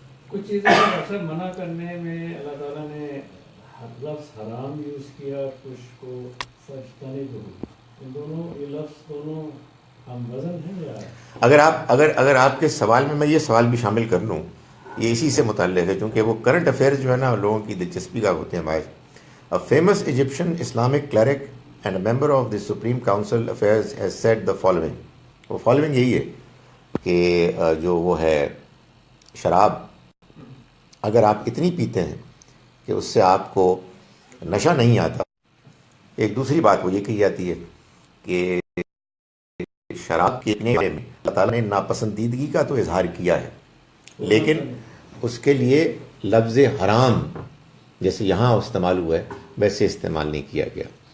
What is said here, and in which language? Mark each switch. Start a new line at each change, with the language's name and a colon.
Urdu: کچھ چیزیں اکثر منع کرنے میں اللہ تعالیٰ نے لفظ حرام یوز کیا، کچھ کو فجتنبوا. ان دونوں یہ لفظ دونوں ہم وزن ہیں یا اگر آپ کے سوال میں یہ سوال بھی شامل کر لوں، یہ اسی سے متعلق ہے کیونکہ وہ کرنٹ افیئرز جو ہے نا لوگوں کی دلچسپی کا ہوتے ہیں باعث.
English: A famous Egyptian Islamic cleric and a member of the Supreme Council Affairs has said the following.
Urdu: وہ فالوئنگ یہی ہے کہ جو وہ ہے شراب، اگر آپ اتنی پیتے ہیں کہ اس سے آپ کو نشہ نہیں آتا. ایک دوسری بات وہ یہ کہی جاتی ہے کہ شراب کے بارے میں اللہ تعالیٰ نے ناپسندیدگی کا تو اظہار کیا ہے، لیکن اس کے لیے لفظ حرام جیسے یہاں استعمال ہوا ہے ویسے استعمال نہیں کیا گیا.